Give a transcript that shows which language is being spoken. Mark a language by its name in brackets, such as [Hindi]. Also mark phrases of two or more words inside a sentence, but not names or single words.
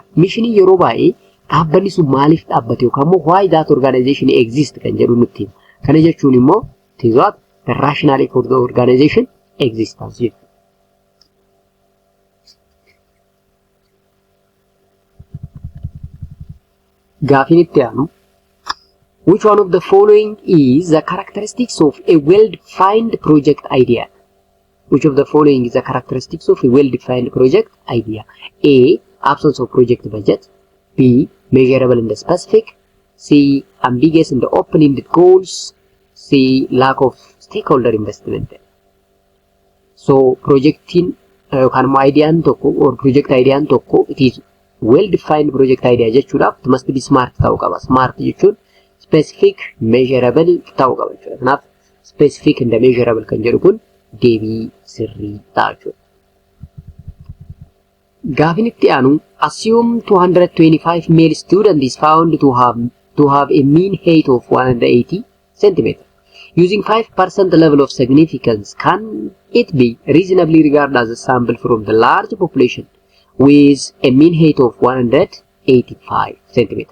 [Oromo] Mission yeroo baay'ee dhaabbanni sun maaliif dhaabbate yookaan immoo [English] why that organization exist [Oromo] kan jedhu nutti. Kana jechuun immoo tiizaat [English] the rationale for the organization existence [Oromo] jechuudha. Gaafin itti aanu, [English] which one of the following is the characteristics of a well-defined project idea? Which of the following is the characteristics of a well-defined project idea? A. Absence of project budget. B. Measurable and specific. C. Ambiguous and open-ended goals. C. Lack of stakeholder investment. So projecting idea or project idea it is well-defined project idea jechuudha. It must be smart [Oromo] ta'uu qaba. Smart jechuun specific, measurable ta'uu qaba jechuudha. Kanaaf [English] specific and measurable [Oromo] kan jedhu kun deebii sirrii ta'a jechuudha. Gaafin itti aanu [English] assume 225 male student is found to have a mean height of 180 centimeter. Using 5% level of significance, can it be reasonably regarded as a sample from the large population with a mean height of 185 centimeter?